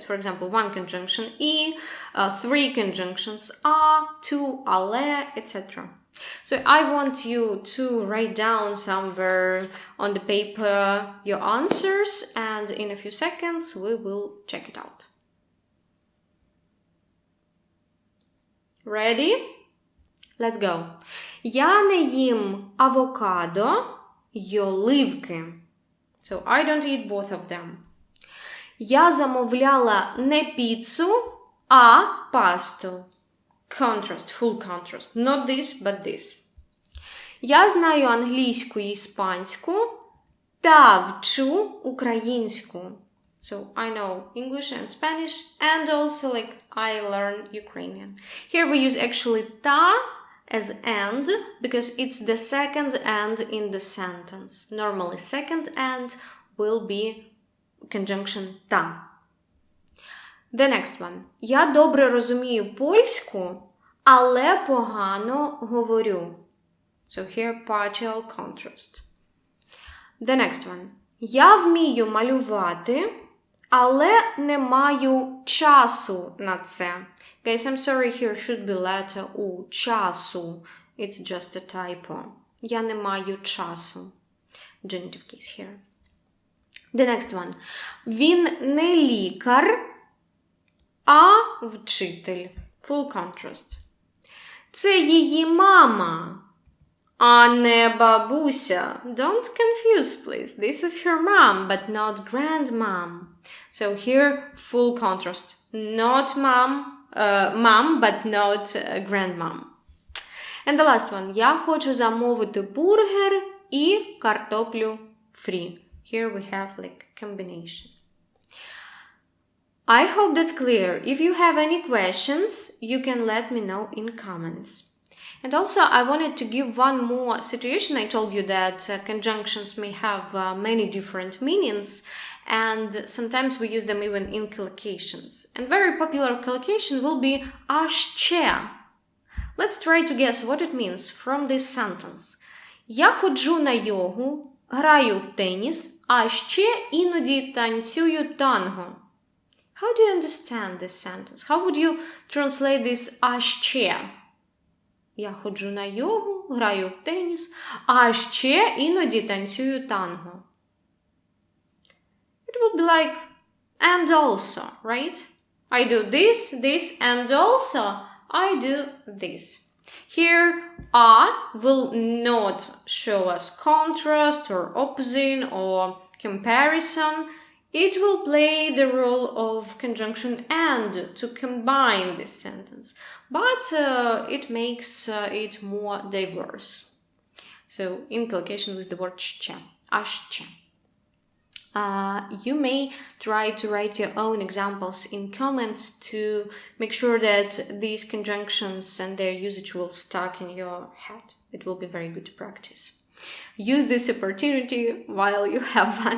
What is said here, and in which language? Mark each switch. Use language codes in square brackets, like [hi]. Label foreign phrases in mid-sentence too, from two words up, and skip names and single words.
[en] For example, 1 conjunction e, 3 conjunctions a, 2 ale, etc. So I want you to write down somewhere on the paper your answers, and in a few seconds we will check it out. Ready? Let's go. [uk] Я не їм авокадо й оливки. [en] So I don't eat both of them. [uk] Я замовляла не піцу, а пасту. [en] Contrast, full contrast. Not this, but this. [uk] Я знаю англійську і іспанську та вчу українську. [en] So I know English and Spanish, and also like I learn Ukrainian. Here we use actually ta as and because it's the second and in the sentence. Normally second and will be conjunction ta. The next one. [uk] Я добре розумію польську, але погано говорю. [en] So here partial contrast. The next one. [uk] Я вмію малювати, але не маю часу на це. [en] Guys, I'm sorry, here should be letter U. Часу. It's just a typo. [uk] Я не маю часу. [en] Genitive case here. The next one. [uk] Він не лікар, а вчитель. [en] Full contrast. [uk] Це її мама, а не бабуся. [en] Don't confuse, please. This is her mom, but not grandmom. So here, full contrast. Not mom, but not grandmom. And the last one. [uk] Я хочу замовити бургер і картоплю фрі. [en] Here we have like combination. I hope that's clear. If you have any questions, you can let me know in comments. And also, I wanted to give one more situation. I told you that conjunctions may have many different meanings, and sometimes we use them even in collocations. And very popular collocation will be [uk] «а ще». [en] Let's try to guess what it means from this sentence. [uk] Я ходжу на йогу, граю в теніс, а ще іноді танцюю танго. [en] How do you understand this sentence? How would you translate this [uk] «а ще»? Я ходжу на йогу, граю в теніс, а ще іноді танцюю танго. [en] It would be like and also, right? I do this, and also I do this. Here, a will not show us contrast or opposite or comparison. It will play the role of conjunction and to combine this sentence, but it makes it more diverse. So in collocation with the word [uk] ще, а ще. [en] You may try to write your own examples in comments to make sure that these conjunctions and their usage will stuck in your head. It will be very good to practice. Use this opportunity while you have fun.